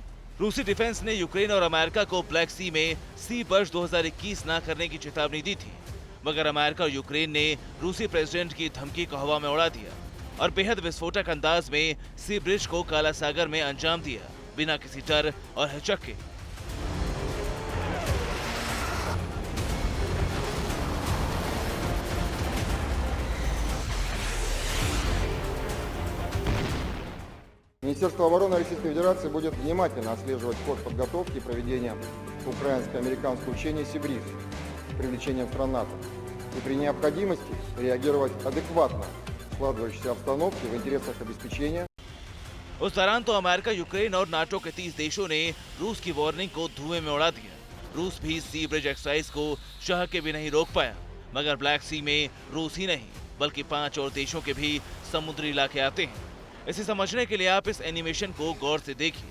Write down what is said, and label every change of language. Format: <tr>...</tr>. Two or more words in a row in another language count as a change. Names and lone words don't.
<hi>रूसी डिफेंस ने यूक्रेन और अमेरिका को ब्लैक सी में सी बर्ज 2021 न करने की चेतावनी दी थी, मगर अमेरिका और यूक्रेन ने रूसी प्रेसिडेंट की धमकी को हवा में उड़ा दिया और बेहद विस्फोटक अंदाज में सी ब्रिज को काला सागर में अंजाम दिया, बिना किसी डर और हिचक के।</hi> <ru>Министерство обороны Российской Федерации будет внимательно отслеживать ход подготовки и проведения украинско-американского учения «Сибриз» с привлечением стран НАТО и при необходимости реагировать адекватно в складывающейся обстановке в интересах обеспечения.</ru> <hi>उस दौरान तो अमेरिका, यूक्रेन और नाटो के 30 देशों ने रूस की वार्निंग को धुएं में उड़ा दिया। रूस भी सी ब्रिज एक्सरसाइज को चाह के भी नहीं रोक पाया, मगर ब्लैक सी में रूस ही नहीं बल्कि 5 और देशों के भी समुद्री इलाके आते हैं। इसे समझने के लिए आप इस एनिमेशन को गौर से देखिए।</hi>